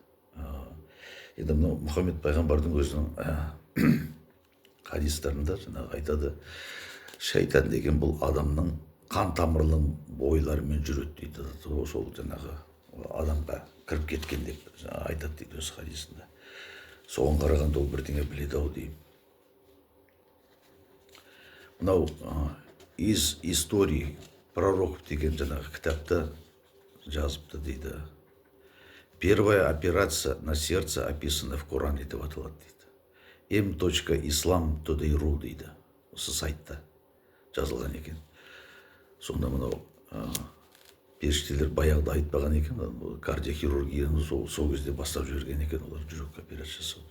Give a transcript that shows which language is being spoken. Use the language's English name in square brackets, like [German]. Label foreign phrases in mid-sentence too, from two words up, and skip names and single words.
[Kazakh] Енді мынау Мұхаммед пайғамбардың өзінің хадистарында жаңағы айтады, шайтан деген бұл адамның қан тамырының бойларымен жүреді дейді. Сол жаңағы адамға кіріп кеткен деп айтады дейді өз хадисында. Соған қарағанда ол бірдеңе біледі ау деймін. Мынау [Russian] из истории пророков [Kazakh] деген жаңағы кітапта жазыпты дейді. [Russian] Первая операция на сердце описана в Коране [Kazakh] деп аталады дейді. m.islam.ru дейді. Осы сайтта жазылған екен. Сонда мынау періштелер баяғыда айтпаған екен, кардиохирургияны сол кезде бастап жіберген екен олар, жүрек операция жасауды.